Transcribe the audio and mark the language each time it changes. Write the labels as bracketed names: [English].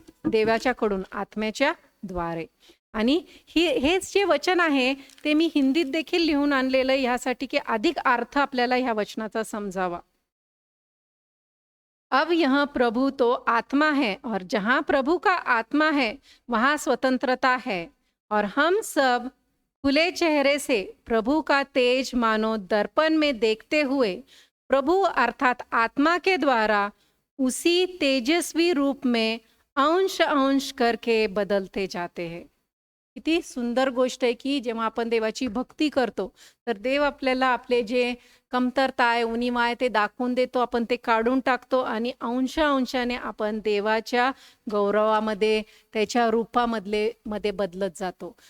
[Marathi] देवाच्याकडून, आत्म्याच्या द्वारे. आणि हेच जे वचन आहे ते मी हिंदीत देखील लिहून आणलेलं आहे ह्यासाठी की अधिक अर्थ आपल्याला ह्या वचनाचा समजावा. [Hindi] अब यह प्रभु तो आत्मा है और जहाँ प्रभु का आत्मा है वहाँ स्वतंत्रता है, और हम सब खुले चेहरे से प्रभु का तेज मानो दर्पण में देखते हुए प्रभु अर्थात आत्मा के द्वारा उसी तेजस्वी रूप में अंश अंश करके बदलते जाते हैं. [Marathi] किती सुंदर गोष्ट आहे की जेव्हा आपण देवाची भक्ती करतो तर देव आपल्याला आपले जे कमतरता आहे, उणिवा आहे ते दाखवून देतो, आपण ते काढून टाकतो आणि अंशाने आपण देवाच्या गौरवामध्ये, त्याच्या मध्ये बदलत जातो.